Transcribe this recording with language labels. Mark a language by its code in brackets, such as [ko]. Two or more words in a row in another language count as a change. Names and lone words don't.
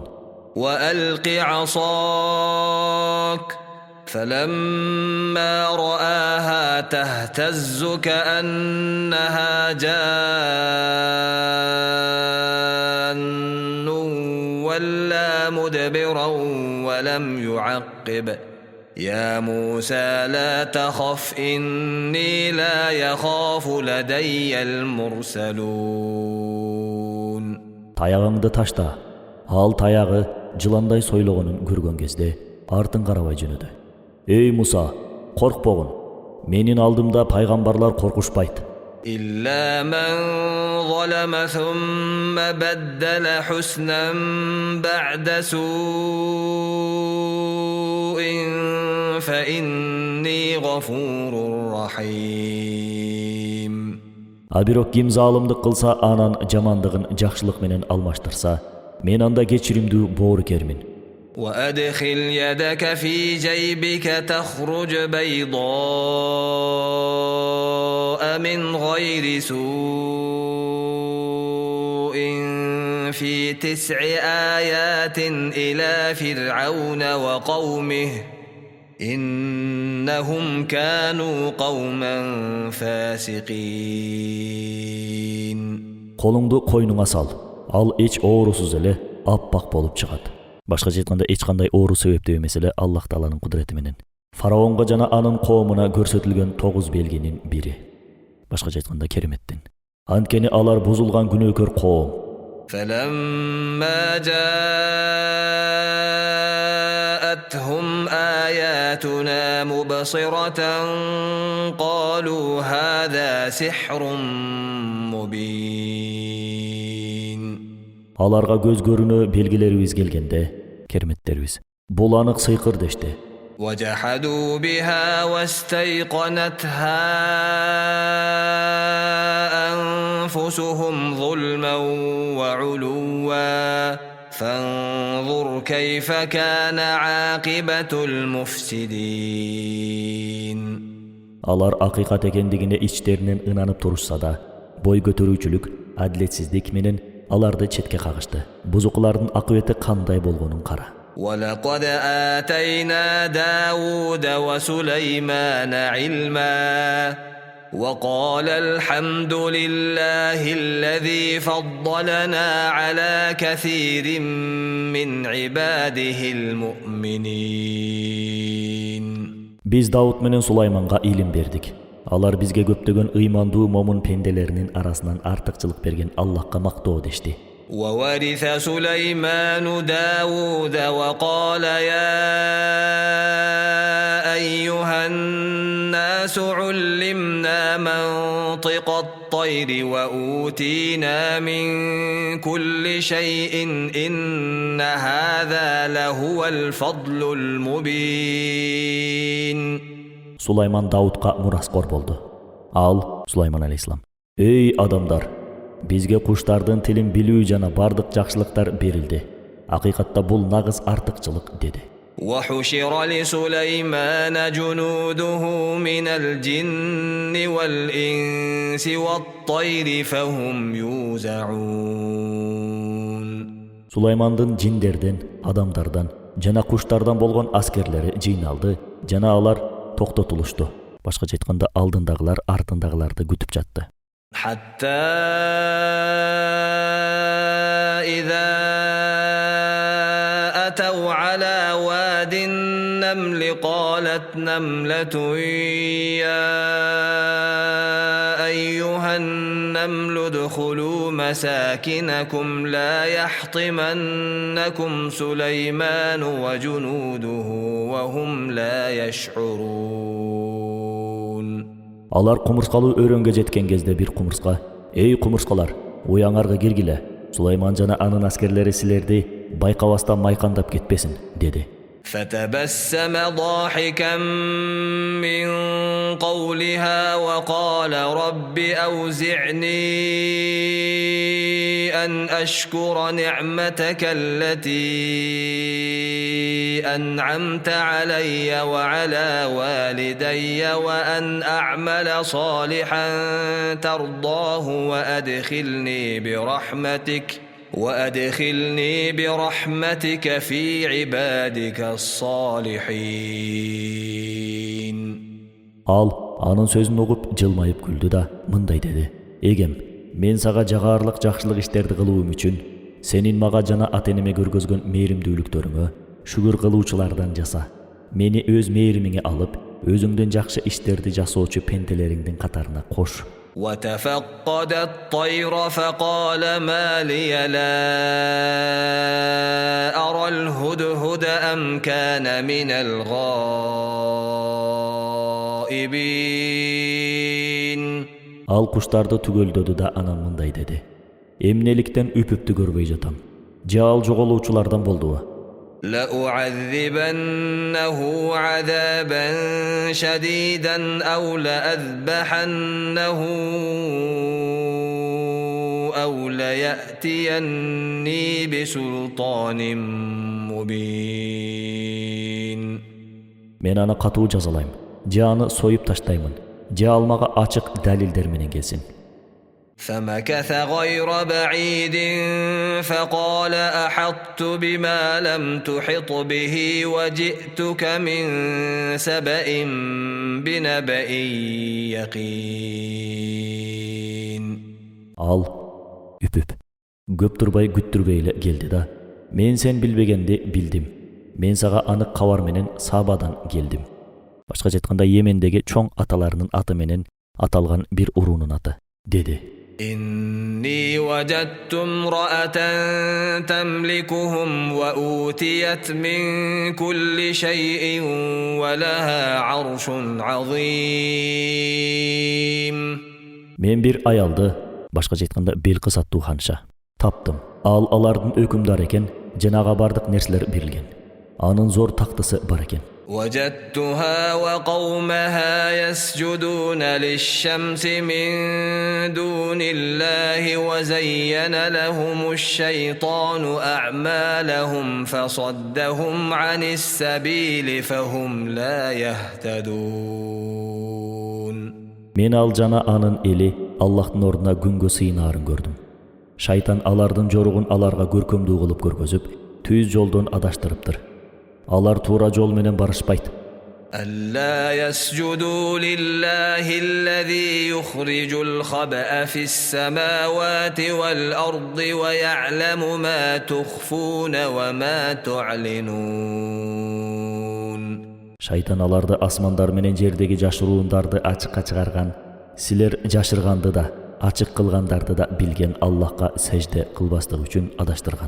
[ar] وألق عصاك فلما رآها تهتز كأنها جان ولا مدبرا ولم يعقب. يا موسى لا تخف إني لا يخاف لدي المرسلون. [ky] Таягыңды ташта. Ал таяғы жыландай сойлогонун көргөн кезде артын карабай жөнөдү. Эй Муса, коркпогун. Менин алдымда пайгамбарлар коркушпайт. [ar] إلا من ظلم ثم بدل حسنا بعد سوء فإني غفور رحيم. [ky] Бирок ким залымдык кылса, анан жамандыгын жакшылык менен алмаштырса, мен анда кечиримдүү боорукермин. [ar] وأدخل يدك في جيبك تخرج بيضاء من غير سوء في 9 آيات إلى فرعون وقومه إنهم كانوا قوما فاسقين. [ky] Колуңду коюнуна сал. Ал эч оорусуз эле аппак болуп чыгат. Башкача айтканда эч кандай оору себептүү эмес эле Аллах Тааланын кудурети менен. Фараонго жана анын коомуна көрсөтүлгөн 9 белгинин бири. Башкача айтканда кереметтин. Анткени алар бузулган күнөөкөр коом. [ar] فلما جاءتهم آياتنا مبصرة قالوا هذا سحر مبين. [ky] Аларга көз көрүнө белгилерибиз келгенде, керметтерибиз, бул анык сыйкыр дешти. [ar] وجحدوا بها واستيقنتها أنفسهم ظلما وعلوا فانظر كيف كان عاقبة المفسدين. [ky] Алар акыйкат экендигине ичтеринен ынанып турушса да, бой көтөрүүчүлүк, адилетсиздик менен аларды четке кагышты. Бузукулардын акыбети кандай болгонун кара. [ar] ولقد آتينا داود وسليمان علما وقال الحمد لله الذي فضلنا على كثير من عباده المؤمنين. [ky] Biz Davud менен Сулайманга илим бердик. Алар бизге көптөгөн ыймандуу момун пенделеринин арасынан артыкчылык берген Аллахка мактоо дешти. [ar] وورث سليمان داود وقال يا أيها الناس علمنا منطق الطير وأوتينا من كل شيء إن هذا لهو الفضل المبين. [ky] Сулайман Давудка мураскор болду. Ал, Сулайман алейхиссалам, ey адамдар, бизге куштардын тилин билүү жана бардык жакшылыктар берилди. Акыйкатта бул нагыз артыкчылык деди. [ar] وحشر لسليمان جنوده من الجن والإنس والطير فهم يوزعون. [ky] Сулаймандын жиндерден, адамдардан жана куштардан болгон аскерлери жыйналды, жана алар токтотулушту. Башкача айтканда алдындагылар артындагыларды күтүп жатты. [ar] حتى إذا أتوا على واد النمل قالت نملة يا أيها النمل ادخلوا مساكنكم لا يحطمنكم سليمان وجنوده وهم لا يشعرون. [ky] Алар кумурскалуу өрөнгө жеткен кезде бир кумурска: "Эй кумурскалар, уяңарга киргиле. Сулайман жана анын аскерлери силерди байкабастан майкандап кетпесин", деди. [ar] فتبسم ضاحكا من قولها وقال رب أوزعني أن أشكر نعمتك التي أنعمت علي وعلى والدي وأن أعمل صالحا ترضاه وأدخلني برحمتك في عبادك الصالحين. [ky] Ал анын сөзүн угуп жылмайып күлдү да мындай деди: "Эгем, мен сага жагарлык жакшылык иштерди кылуум үчүн сенин мага жана ата-энеме көргөзгөн мээримдүүлүктөрүңө шүгүр кылуучулардан жаса. Мени өз мээримиңе алып, өзүңдөн жакшы иштерди жасоочу пенделериңдин катарына кош." [ar] وتفقد الطير فقال ما لي لا أرى الهدهد أم كان من الغائبين. [ky] Ал куштарды түгөлдөдү да анан мындай деди: "Эмнеликтен үпүптү көрбөй жатам? Же ал жоголуучулардан болдубу? [ar] لأعذبنه عذابا شديدا أو لأذبحنه أو ليأتيني بسلطان مبين. [ky] Мен аны катуу жазалайм, же аны союп таштаймын, же ал мага ачык далилдер менен келсин." [ar] فمكث غير بعيد فقال أحطت بما لم تحط به وجئتك من سبأ بنبأ يقين. [ky] Ал үпүп, көп турбай күттүрбөй эле келди да: "Мен сен билбегенди билдим. Мен сага анык кабар менен Сабадан келдим." Башкача айтканда Йемендеги чоң аталарынын аты менен аталган бир уруунун аты, деди. [ar] إني وجدت امرأة تملكهم وأوتيت من كل شيء ولها عرش عظيم. [ky] Мен бир аялды, башкача айтканда Белкис аттуу ханша таптым. Ал алардын өкүмдары экен, жанага бардык нерселер берилген. Анын зор тактысы бар экен. [ar] وجدتها وقومها يسجدون للشمس من دون الله وزين لهم الشيطان أعمالهم فصدهم عن السبيل فهم لا يهتدون. [ky] Мен ал жана анын эли Аллахтын ордуна күнгө сыйнаарын көрдүм. Шайтан алардын жоругун аларга көркөмдүү кылып көргөзүп, түз жолдон адаштырыптыр. Алар туура жол менен барышпайт. [ar] ألا يسجدوا لله الذي يخرج الخبأ في السماوات والأرض ويعلم ما تخفون وما تعلنون. [ky] Шайтан аларды асмандар менен жердеги жашыруундарды ачыкка чыгарган, силер жашырганды да, ачык кылгандарды да билген Аллахка сажда кылбастык үчүн адаштырган.